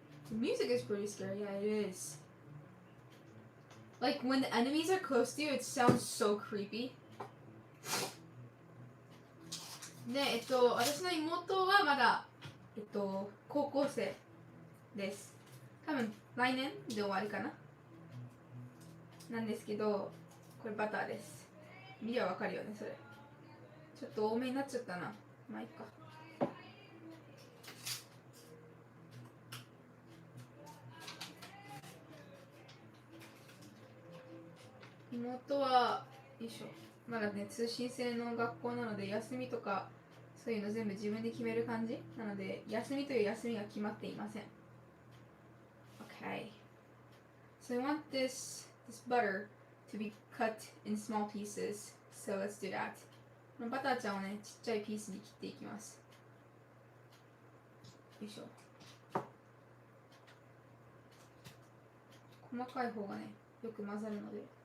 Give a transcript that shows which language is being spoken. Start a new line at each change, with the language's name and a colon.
English: The music is pretty scary. Yeah, it is. Like when the enemies are close to you, it sounds so creepy.
Japanese: で、私の妹はまだ、高校生です。多分来年で終わりかな。なんですけど、これバターです。見りゃわかるよね、それ。ちょっと多めになっちゃったな。まあいいか。妹は、よいしょ。まだね、通信制の学校なので、休みとか、そういうの全部自分で決める感じなので、休みという休みが決まっていません。
English: Okay. So I want this butter to be cut in small pieces. So let's do that.
Japanese: このバターちゃんをね、ちっちゃいピースに切っていきます。よいしょ。細かい方がね、よく混ざるので。